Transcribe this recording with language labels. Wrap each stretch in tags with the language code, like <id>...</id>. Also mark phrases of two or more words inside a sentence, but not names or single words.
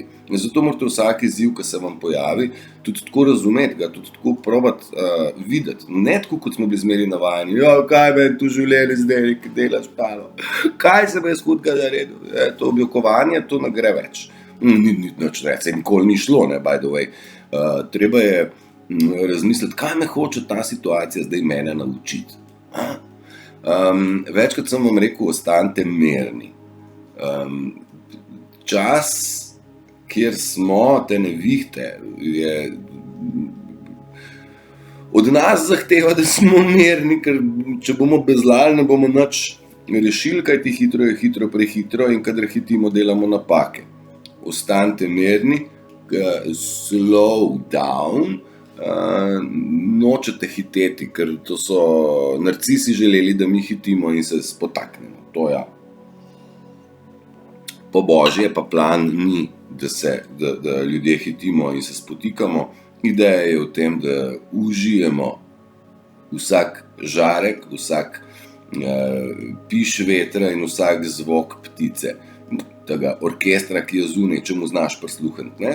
<sl>In zato morate vsak izziv, ki se vam pojavi, tudi tako razumeti, ga tudi tako probati videti. Ne tako, kot smo bili zmeri navajeni, kaj me tu življenje zdaj, ki delaš palo, kaj se me je hudega naredil, to objokovanje, to ne gre več. Ni nič več, nikoli ni šlo, ne,</sl> <en>by the way.</en> <sl>Treba je razmisliti, kaj me hoče ta situacija zdaj mene naučiti. Večkrat sem vam rekel, ostanite mirni. Čas, kjer smo, te nevihte, je od nas zahteva, da smo mirni, ker če bomo bezlali, ne bomo nič rešili, kajti hitro je hitro prehitro in kadar hitimo, delamo napake. Ostanite mirni,</sl> <en>slow down,</en> <sl>nočete hiteti, ker to so narcisi želeli, da mi hitimo in se spotaknemo. To ja. Po božje pa plan ni, da ljudje hitimo in se spotikamo. Ideja je v tem, da užijemo vsak žarek, vsak piš vetra in vsak zvok ptice, tega orkestra, ki je zunaj, če mu znaš prisluhniti, ne?</sl>